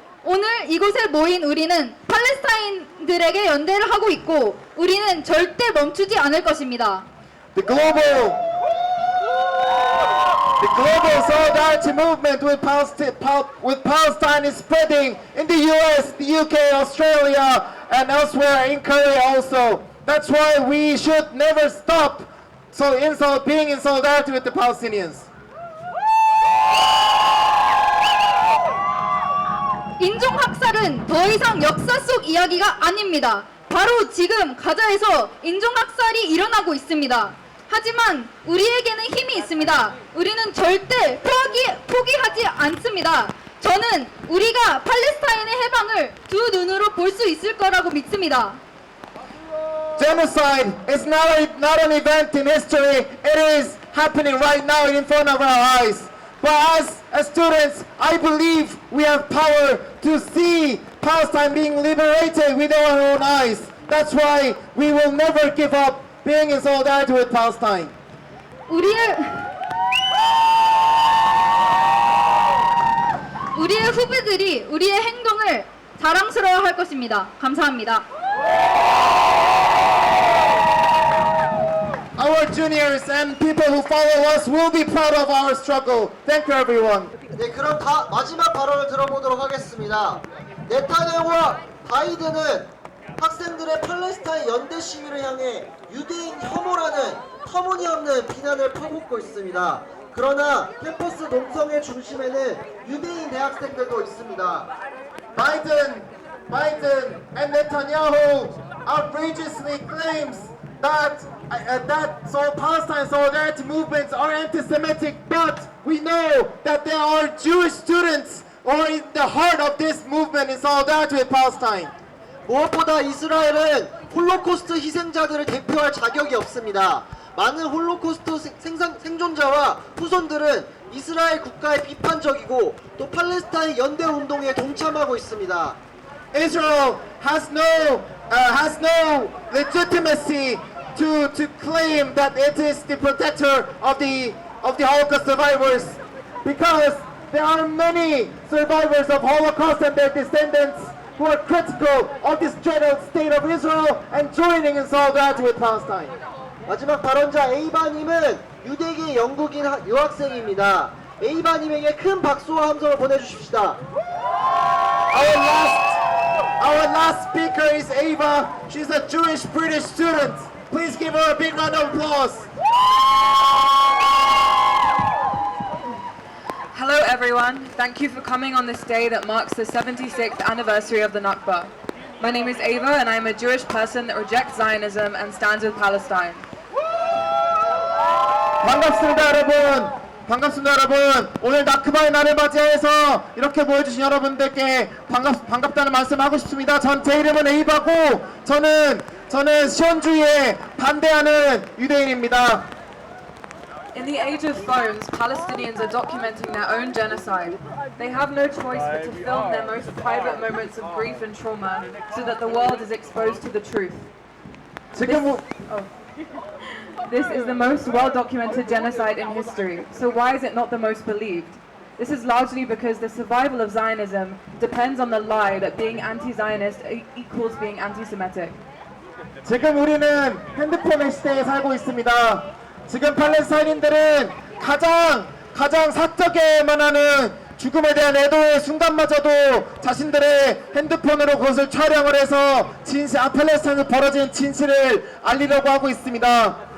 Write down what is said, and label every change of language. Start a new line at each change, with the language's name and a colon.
Korean: 오늘 이곳에 모인 우리는 팔레스타인들에게 연대를 하고 있고 우리는 절대 멈추지 않을 것입니다.
English: The global solidarity movement with Palestine is spreading in the US, the UK, Australia, and elsewhere in Korea also. That's why we should never stop being in solidarity with the Palestinians.
Korean: 인종학살은 더 이상 역사 속 이야기가 아닙니다. 바로 지금 가자에서 인종학살이 일어나고 있습니다. 하지만 우리에게는 힘이 있습니다. 우리는 절대 포기하지 않습니다. 저는 우리가 팔레스타인의 해방을 두 눈으로 볼 수 있을 거라고 믿습니다.
English: Genocide is not an event in history. It is happening right now in front of our eyes. But as students, I believe we have power to see Palestine being liberated with our own eyes. That's why we will never give up being in solidarity with Palestine.
Korean: 우리의 후배들이 우리의 행동을 자랑스러워할 것입니다. 감사합니다.
English: Our juniors and people who follow us will be proud of our struggle. Thank you, everyone.
Korean: 네, 그럼 마지막 발언을 들어보도록 하겠습니다. 네타냐후와 바이든은 학생들의 팔레스타인 연대 시위를 향해 유대인 혐오라는 터무니없는 비난을 퍼붓고 있습니다. 그러나 캠퍼스 농성의 중심에는 유대인 대학생들도 있습니다.
English: Biden Biden and Netanyahu outrageously claims that Palestine solidarity movements are anti-Semitic, but we know that there are Jewish students who are in the heart of this movement in solidarity with Palestine.
Korean: 무엇보다 이스라엘은 홀로코스트 희생자들을 대표할 자격이 없습니다. 많은 홀로코스트 생존자와 후손들은 이스라엘 국가에 비판적이고 또 팔레스타인 연대 운동에 동참하고 있습니다.
English: Israel has no legitimacy to claim that it is the protector of the Holocaust survivors, because there are many survivors of Holocaust and their descendants who are critical of this dreaded state of Israel and joining in solidarity with Palestine.
Korean: 마지막 발언자 에이바님은 유대계 영국인 유학생입니다. 에이바님에게 큰 박수와 함성을 보내주십시다.
English: Our last speaker is Ava. She's a Jewish British student. Please give her a big round of applause. Hello everyone, thank you for coming on this day that marks the 76th anniversary of the Nakba. My name is Ava and I am a Jewish person that rejects Zionism and stands with Palestine.
Korean: 반갑습니다 여러분. 반갑습니다 여러분. 오늘 나크바의 날을 맞이해서 이렇게 모여주신 여러분들께 반갑다는 말씀하고 싶습니다. 제 이름은 에이바고 저는 시온주의에 반대하는 유대인입니다.
English: In the age of phones, Palestinians are documenting their own genocide. They have no choice but to film their most private moments of grief and trauma so that the world is exposed to the truth.
Korean: 지금
English: This is the most well-documented genocide in history, so why is it not the most believed? This is largely because the survival of Zionism depends on the lie that being anti-Zionist equals being anti-Semitic.
Korean: 지금 우리는 핸드폰의 시대에 살고 있습니다. 지금 팔레스타인인들은 가장 사적에만 하는 죽음에 대한 애도의 순간마저도 자신들의 핸드폰으로 그것을 촬영을 해서 팔레스타인에서 벌어진 진실을 알리려고 하고 있습니다.